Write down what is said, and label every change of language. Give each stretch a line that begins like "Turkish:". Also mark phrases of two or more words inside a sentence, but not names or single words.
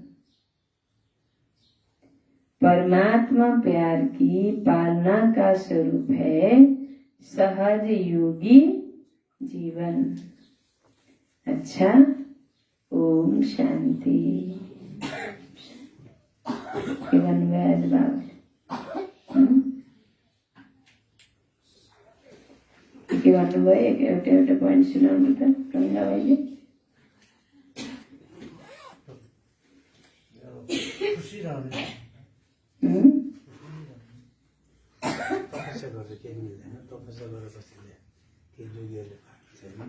Hindi: परमात्मा प्यार की पालना का स्वरूप है सहज योगी जीवन। अच्छा, ओम शांति।
Nepali: के भन्नुभयो एउटा एउटा पोइन्ट सुनाउनु त गङ्गा भाइले। तपस्या गर्दा केही मिल्दैन, तपस्या गरेपछि केही जोगीहरूले पाएको छैन।